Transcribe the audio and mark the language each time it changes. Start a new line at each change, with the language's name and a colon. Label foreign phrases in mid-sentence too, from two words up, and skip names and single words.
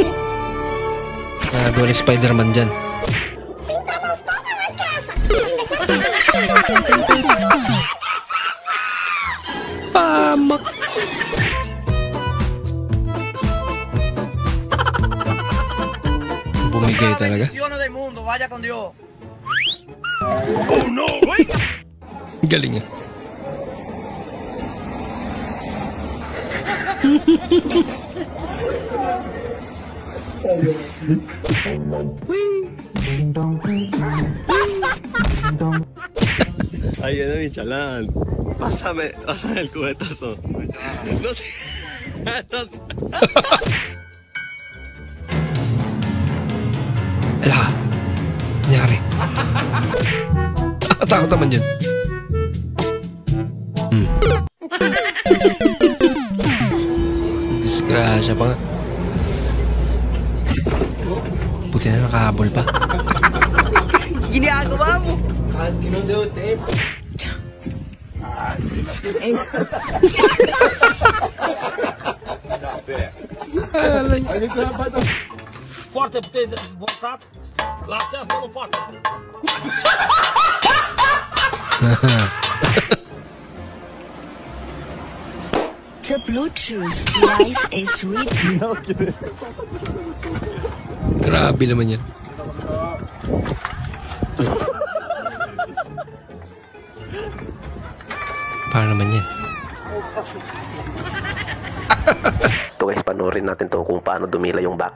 Filipino: Nagawa ni Spider-Man dyan. Pamak. Bumigay talaga.
Spanish: del mundo, vaya con Dios.
English: Oh no!
Filipino: Galing ah.
Spanish: Ahí viene mi chalán. Pásame el cubetazo. No te...
Filipino: Ala, nangyari. Takot naman yun. Disgrasya pa nga. Buti na nakahabol pa. Ginagawa mo!
Romanian: Foarte puternic de votat. La aceasta nu poate.
English: The Bluetooth device is ready.
Filipino: Grabe naman yan. Paano naman yan? Ito guys, panoorin natin to kung paano dumila yung baka.